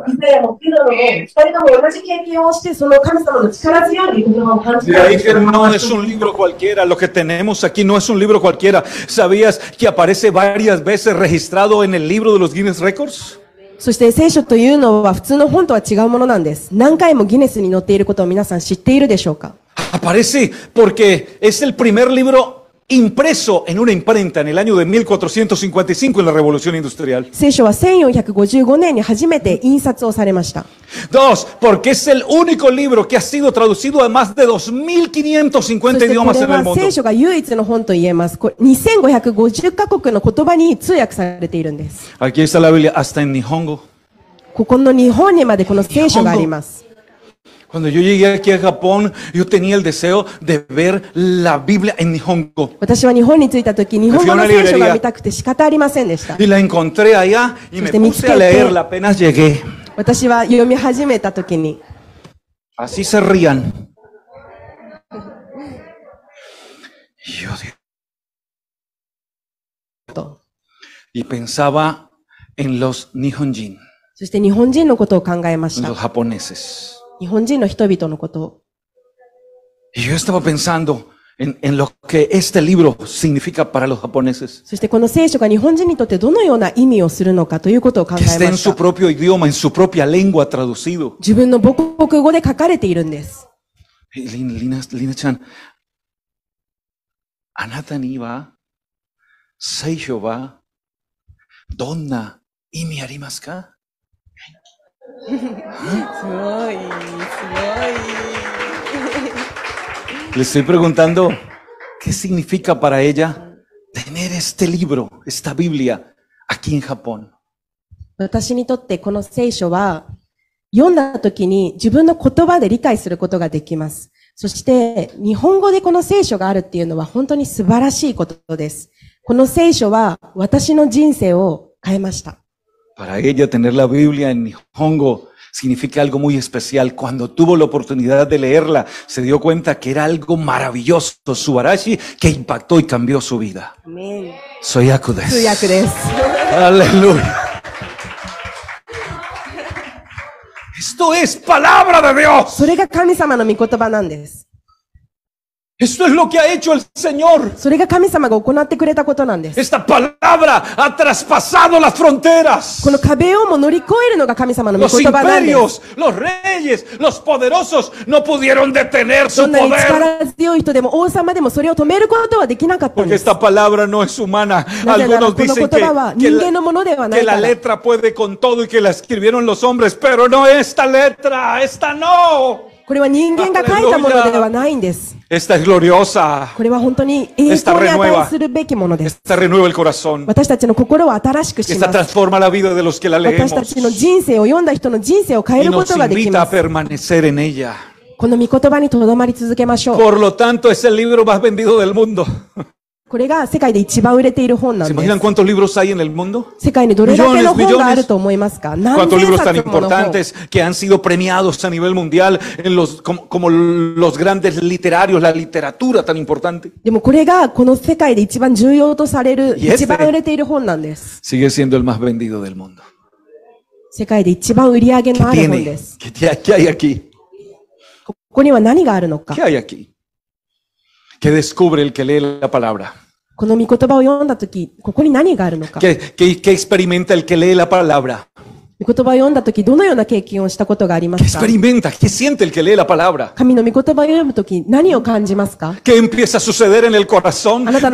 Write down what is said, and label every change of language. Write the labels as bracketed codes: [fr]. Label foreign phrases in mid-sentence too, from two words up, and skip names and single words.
[ja] イザヤもピドロも二人とも同じ経験をして、その神様の力強い御言葉を感じ [es] De [ja] た。 [es] ahí que no es un libro cualquiera, lo que tenemos aquí no es un libro cualquiera. ¿Sabías que aparece varias veces registrado en el libro de los Guinness Records? [ja] そして聖書というのは普通の本とは違うものなんです。何回もギネスに載っていることを皆さん知っているでしょうか？ [es] Aparece porque es el primer libro impreso en una imprenta en el año de 1455 en la Revolución Industrial. [ja] 聖書は1455年に初めて印刷をされました。 [es] Dos, porque es el único libro que ha sido traducido a más de 2550 [ja] そしてこ [es] idiomas [ja] れ [es] en el [ja] は [es] mundo. [ja] 聖書が唯一の本と言えます。これ2550カ国の言葉に通訳されているんです。 [es] Aquí está la Biblia, hasta en Nihongo. [ja] ここの日本にまでこの聖書があります。 [es] Cuando yo llegué aquí a Japón, yo tenía el deseo de ver la Biblia en Nihongo. [ja] 私は日本に着いた時、日本語の聖書が見たくて仕方ありませんでした。 [es] Y la encontré allá y me puse a leerla apenas llegué. [ja] 私は読み始めた時に、 [es] Así se rían. Y yo digo, [ja] と [es] y pensaba en los Nihonjin, [ja] そして日本人のことを考えまし [es] los [ja] た。 [es] japoneses. [ja] 日本人の人々のことを。 [es] Y yo estaba pensando en lo que este libro significa para los japoneses. [ja] そしてこの聖書が日本人にとってどのような意味をするのかということを考 [es] Que [ja] え [es] esté [ja] ま [es] en [ja] し [es] su [ja] た。 [es] propio idioma, en su propia lengua traducido. [ja] 自分の母国語で書かれているんです。 Y Lina-chan, あなたには聖書はどんな意味ありますか? すごい、すごい。 Le estoy preguntando, ¿qué significa para ella tener este libro, esta Biblia, aquí en Japón? 私にとってこの聖書は、読んだ時に自分の言葉で理解することができます。そして、日本語でこの聖書があるっていうのは本当に素晴らしいことです。この聖書は私の人生を変えました。 [es] Para ella tener la Biblia en Nihongo significa algo muy especial. Cuando tuvo la oportunidad de leerla, se dio cuenta que era algo maravilloso, subarashi, que impactó y cambió su vida. Amén. [ja] 通訳です. 通訳です。 [es] Aleluya. Esto Eso es palabra de Dios. [ja] それが神様の御言葉なんです。 [es] Esto es lo que ha hecho el Señor. [ja] それが神様が行ってくれたことなんです。 [es] Esta palabra ha traspasado las fronteras. [ja] この壁をも乗り越えるのが神様の御 [es] Los [ja] 言葉なんです。 [es] imperios, los reyes, los poderosos no pudieron detener [ja] ど [es] su [ja] んなに [es] poder. [ja] 力強い人でも王様でもそれを止めることはできなかったん [es] Porque [ja] です。 [es] esta palabra no es humana. [ja] なぜなら [es] Algunos [ja] この [es] dicen [ja] 言葉は [es] que [ja] 人間のものではな [es] que [ja] いか [es] la [ja] ら。 [es] letra puede con todo y que la escribieron los hombres, pero no esta letra, esta no. [ja] これは人間が書いたものではないんです。 [es] Esta es gloriosa. [ja] これは本当に栄光に値するべきものです。 [es] Esta renueva el corazón. [ja] 私たちの心を新しくし [es] Esta [ja] ます。 [es] transforma la vida de los que la [ja] 私た [es] leemos [ja] ちの人生を読んだ人の人生を変え [es] y [ja] るこ [es] nos [ja] とができ [es] invita [ja] ま [es] a [ja] す。 [es] permanecer en ella. [ja] この御言葉にとどまり続けましょう。 [es] Por lo tanto, es el libro más vendido del mundo. [ja] これが世界で一番売れている本な [es] ¿Se [ja] んで [es] imaginan [ja] す。 [es] cuántos libros hay en el mundo? [ja] 世界にどれだけの [es] Millones, [ja] 本があると思いますか？何 [es] ¿Cuántos [ja] 千 [es] libros tan [ja] 冊もの本。 [es] importantes que han sido premiados a nivel mundial en los, como los grandes literarios, la literatura tan importante? [ja] でもこれがこの世界で一番重要とされる、 [es] Y este [ja] 一番売れている本なんです。 [es] Sigue siendo el más vendido del mundo. [ja] 世界で一番売り上げ [es] ¿Qué [ja] のある本 [es] tiene? [ja] です。 [es] ¿Qué hay aquí? [ja] ここには何があるのか [es] ¿Qué。hay aquí? ¿Qué descubre el que lee la palabra? [ja] この御言葉を読んだとき、ここに何があるのか。 [es] ¿Qué experimenta el que lee la palabra? [ja] 御言葉を読んだとき、どのような経験をしたことがありま [es] ¿Qué [ja] すか？ [es] experimenta? ¿Qué siente el que lee la palabra? [ja] 神の御言葉を読むとき、何を感じますか？ [es] ¿Qué empieza a suceder en el corazón [ja] あなたの